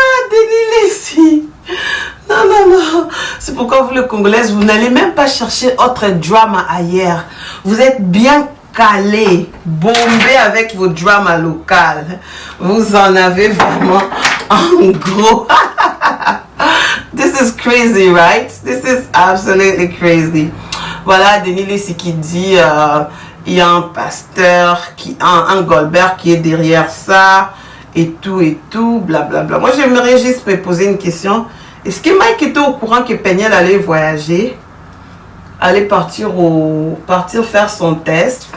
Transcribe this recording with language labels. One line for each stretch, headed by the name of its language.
French: Denis Lacy. Non, non, non. C'est pourquoi vous, les Congolaises, vous n'allez même pas chercher autre drama ailleurs. Vous êtes bien calés, bombés avec vos dramas locales. Vous en avez vraiment en gros.
English: This is crazy, right? This is absolutely crazy.
French: Voilà, Denis Lacy qui dit il y a un pasteur, un Goldberg qui est derrière ça, et tout, blablabla. Moi, j'aimerais juste me poser une question. Est-ce que Mike était au courant que Peniel allait voyager? Allait partir faire son test?